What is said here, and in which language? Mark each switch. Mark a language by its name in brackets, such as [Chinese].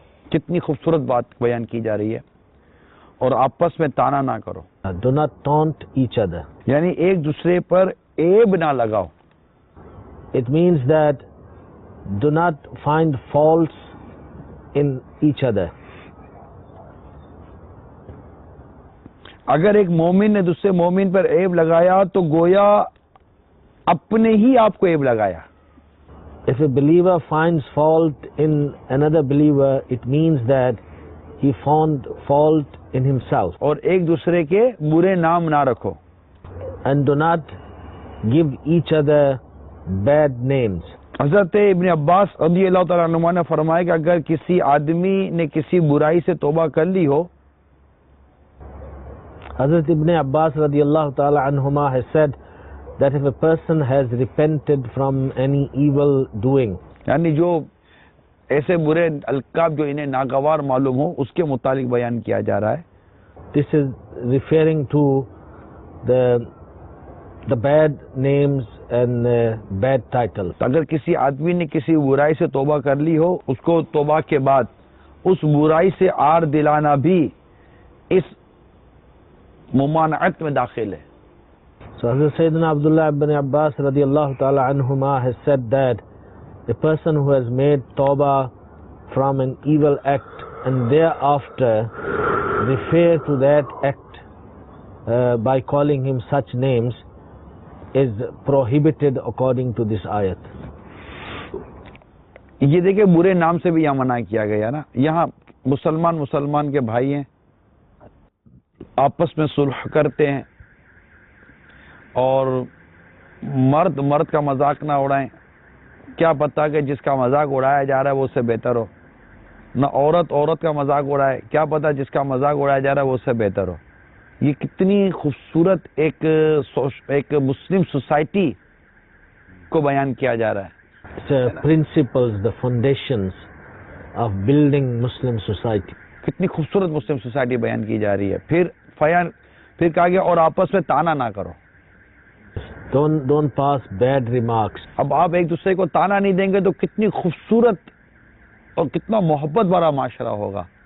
[Urdu] کتنی خوبصورت بات بیان کی جا رہی ہے. اور آپس میں تانا نہ کرو. [English] Do not taunt each other. [Urdu] یعنی ایک دوسرے پر عیب نہ لگاؤ. [English] It means that do not find faults in each other. [Urdu] اگر ایک مومن نے دوسرے مومن پر عیب لگایا تو گویا اپنے ہی آپ کو عیب لگایا. [English] If a believer finds fault in another believer, it means that he found fault in himself. [Urdu] اور ایک دوسرے کے برے نام نہ رکھو. [English] And do not give each other bad names. [Urdu] حضرت ابن عباس رضی اللہ تعالیٰ عنہما نے فرمایا کہ اگر کسی آدمی نے کسی برائی سے توبہ کر لی ہو, [English] Hazrat Ibn Abbas radiallahu ta'ala anhuma has said that if a person has repented from any evil doing, [Urdu] یعنی جو ایسے برے القاب جو انہیں ناگوار معلوم ہو اس کے متعلق بیان کیا جا رہا ہے. [English] this is referring to the bad names and bad titles. [Urdu] اگر کسی آدمی نے کسی برائی سے توبہ کر لی ہو, اس کو توبہ کے بعد اس برائی سے آر دلانا بھی اس ممانعت میں داخل ہے. [English] So Hazrat Sayyidina Abdullah ibn Abbas radiallahu ta'ala anhuma has said that a person who has made tawbah from an evil act and thereafter refer to that act by calling him such names is prohibited according to this ayat. [Urdu] یہ دیکھیں برے نام سے بھی یہاں منع کیا گیا نا. یہاں مسلمان کے بھائی ہیں, آپس میں صلح کرتے ہیں, اور مرد کا مذاق نہ اڑائیں. کیا پتہ کہ جس کا مذاق اڑایا جا رہا ہے وہ اس سے بہتر ہو. نہ عورت کا مذاق اڑائے, کیا پتہ جس کا مذاق اڑایا جا رہا ہے وہ اس سے بہتر ہو. یہ کتنی خوبصورت ایک مسلم سوسائٹی کو بیان کیا جا رہا ہے. [English] Principles, the foundations of building Muslim society. [Urdu] کتنی خوبصورت مسلم سوسائٹی بیان کی جا رہی ہے. پھر کہا گیا اور آپس میں تانا نہ کرو. [English] Don't pass bad remarks. [Urdu] اب آپ ایک دوسرے کو تانا نہیں دیں گے تو کتنی خوبصورت اور کتنا محبت بھرا معاشرہ ہوگا.